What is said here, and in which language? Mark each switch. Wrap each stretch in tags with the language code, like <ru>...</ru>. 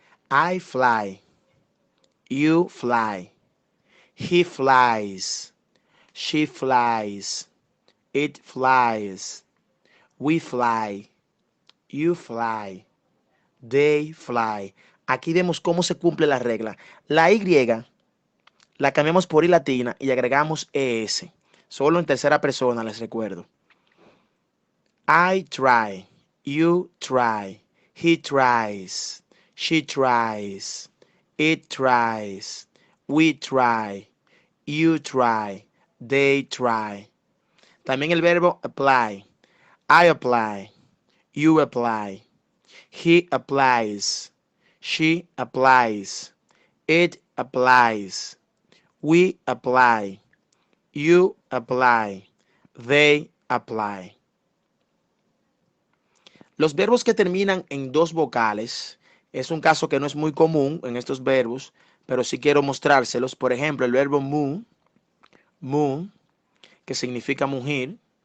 <en>I fly, you fly, he flies, she flies, it flies, we fly, you fly, they fly.</en> <es>Aquí vemos cómo se cumple la regla. La Y la cambiamos por I latina y agregamos ES. Solo en tercera persona, les recuerdo.</es> <en>I try, you try, he tries, she tries, it tries, we try, you try, they try.</en> <es>También el verbo apply.</es> <en>I apply, you apply, he applies, she applies, it applies, we apply, you apply, they apply.</en> <es>Los verbos que terminan en dos vocales Es un caso que no es muy común en estos verbos, pero sí quiero mostrárselos. Por ejemplo, el verbo moo, que significa mugir.</es>